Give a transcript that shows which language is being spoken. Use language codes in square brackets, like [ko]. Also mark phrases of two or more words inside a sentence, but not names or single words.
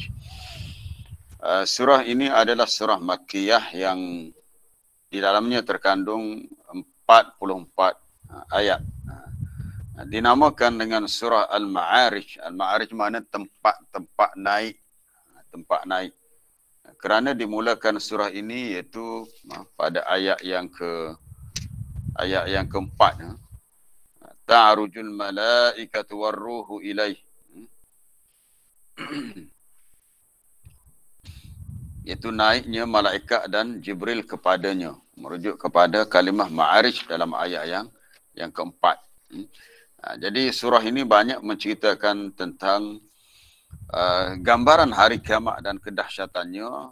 [ms] Surah ini adalah surah Makkiyah yang di dalamnya terkandung 44 ayat. Dinamakan dengan surah Al-Ma'arij. Al-Ma'arij makna tempat naik. Tempat naik. Kerana dimulakan surah ini iaitu pada ayat yang keempat. [ar] تعرج الملائكة والروح إليه. [ms] Iaitu naiknya malaikat dan Jibril kepadanya. Merujuk kepada kalimah Ma'arij dalam ayat yang keempat. Jadi surah ini banyak menceritakan tentang gambaran hari kiamat dan kedahsyatannya.